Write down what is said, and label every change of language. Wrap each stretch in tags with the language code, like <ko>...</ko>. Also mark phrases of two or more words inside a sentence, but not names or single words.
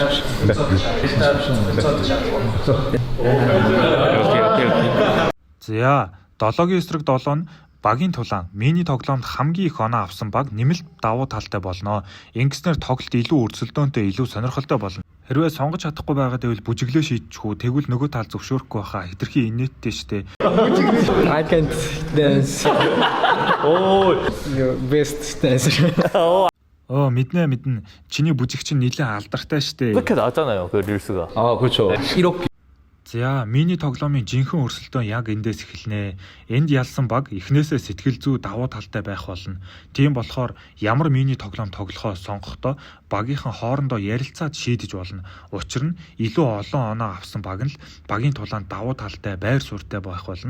<mn>За, 7-гийн эсрэг 7 нь багийн тулаан мини тоглоомд хамгийн их оноо авсан баг нэмэлт давуу талтай болно. Ингэснээр тоглолт илүү өрсөлдөөнтэй, илүү сонирхолтой болно. Хэрвээ сонгож чадахгүй байгаад байвал бүжиглээ шийдчихүү. Тэгвэл нөгөө тал зөвшөөрөхгүй байхаа хэтэрхий инээдтэй штэ.</mn> <en>I can't dance. Oh, your best dancer.</en> <mn>Мэднэ. Чиний бүжиг чинь нэлээд алдартай штэ.</mn> <ko>이렇게 나왔잖아요. 그 릴스가. 아, 그렇죠. 이렇게.</ko> <mn>За, мини тоглоомын жинхэнэ өрсөлдөөн яг эндээс эхэлнэ. Энд ялсан баг эхнээсээ сэтгэл зүй давуу талтай байх болно. Тийм болохоор ямар мини тоглоом тоглохоо сонгохдоо багийнхан хоорондоо ярилцаад шийдэж болно. Учир нь илүү олон оноо авсан баг нь л багийн тулаанд давуу талтай байр суурьтай байх болно.</mn>